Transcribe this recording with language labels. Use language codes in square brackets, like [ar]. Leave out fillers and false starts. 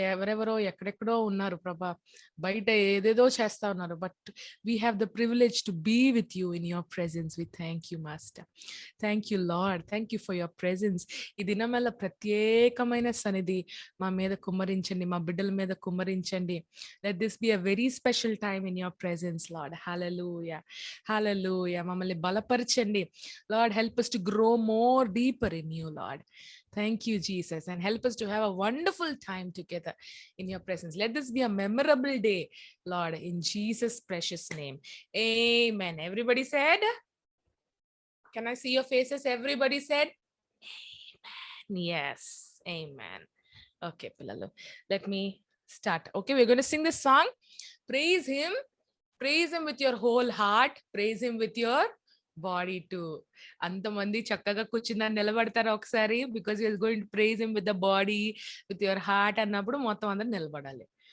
[te] ఎవరెవరో ఎక్కడెక్కడో ఉన్నారు ప్రభా, బయట ఏదేదో చేస్తా ఉన్నారు, [en] But we have the privilege to be with you in your presence. We thank you master, thank you lord, thank you for your presence. [te] ఈ దినమల్ల ప్రత్యేకమైన సన్నిధి మా మీద కుమ్మరించండి, మా బిడ్డల మీద కుమ్మరించండి. [en] Let this be a very special time in your presence lord. [te] హల్లెలూయా, హల్లెలూయా. మమ్మల్ని బలపరచండి lord. [en] Help us to grow more deeper in you, Lord. Thank you, Jesus, and help us to have a wonderful time together in your presence. Let this be a memorable day, Lord, in Jesus' precious name. Amen. Everybody said? Can I see your faces? Everybody said? Amen. Yes. Amen. Okay, Pillalu. Let me start. Okay, we're going to sing this song. Praise him. Praise him with your whole heart. Praise him with your body too. [te] అంతమంది చక్కగా కూర్చున్నా నిలబడతారు ఒకసారి, [en] because you're going to praise him with the body, with your heart [te] అన్నప్పుడు మొత్తం అందరూ నిలబడాలి.